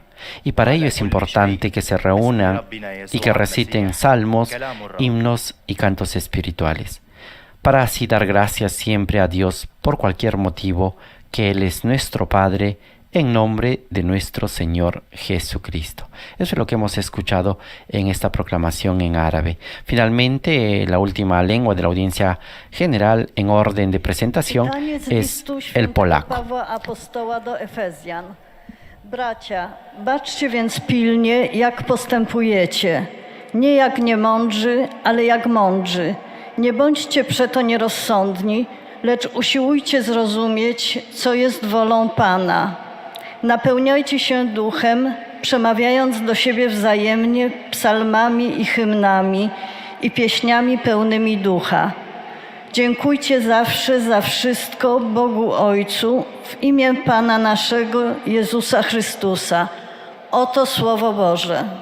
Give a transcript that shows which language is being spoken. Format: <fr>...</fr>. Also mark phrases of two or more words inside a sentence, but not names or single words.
<es>Y para ello es importante que se reúnan y que reciten salmos, himnos y cantos espirituales, para así dar gracias siempre a Dios por cualquier motivo, que Él es nuestro Padre, en nombre de nuestro Señor Jesucristo. Eso es lo que hemos escuchado en esta proclamación en árabe. Finalmente, la última lengua de la audiencia general en orden de presentación es el polaco.</es> <pl>Bracia, baczcie więc pilnie, jak postępujecie, nie jak niemądrzy, ale jak mądrzy. Nie bądźcie przeto nierozsądni, lecz usiłujcie zrozumieć, co jest wolą Pana. Napełniajcie się duchem, przemawiając do siebie wzajemnie psalmami i hymnami i pieśniami pełnymi ducha. Dziękujcie zawsze za wszystko Bogu Ojcu w imię Pana naszego Jezusa Chrystusa. Oto Słowo Boże.</pl>